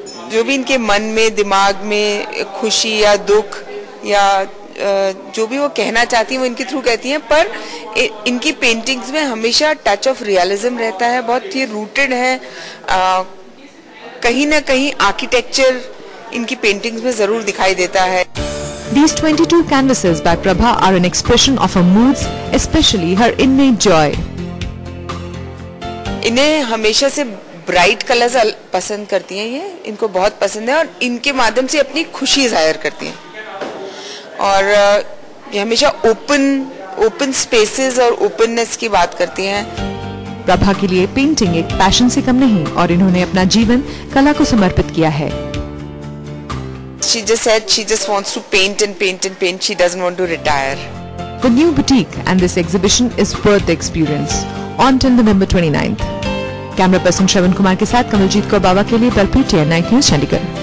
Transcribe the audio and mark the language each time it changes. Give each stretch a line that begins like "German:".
Hindi: जो भी इनके मन में, दिमाग में खुशी या दुख या जो भी वो कहना चाहती हैं वो इनके थ्रू कहती हैं, पर इनकी पेंटिंग्स में हमेशा टच ऑफ रियलिज्म रहता है, बहुत ही रूटेड है। कहीं ना कहीं आर्किटेक्चर इनकी पेंटिंग्स में जरूर दिखाई देता है।
English: These 22 canvases by Prabha are an expression of her moods, especially her innate joy.
Hindi: इन्हें हमेशा से ब्राइट कलर्स पसंद करती हैं, ये इनको बहुत पसंद है और इनके माध्यम से अपनी खुशी जाहिर करती हैं। और ये हमेशा ओपन स्पेसेस और ओपननेस की बात करती हैं। प्रभा के लिए पेंटिंग एक पैशन से कम नहीं और इन्होंने अपना जीवन कला को समर्पित किया है।
English: She just said she just wants to paint and paint and paint. She doesn't want to retire. The new boutique and this exhibition is worth the experience. On till November 29th.
Hindi: Camera person Shravan Kumar के साथ कमलजीत कौर बाबा के लिए Balpreet day, night news Chandigarh.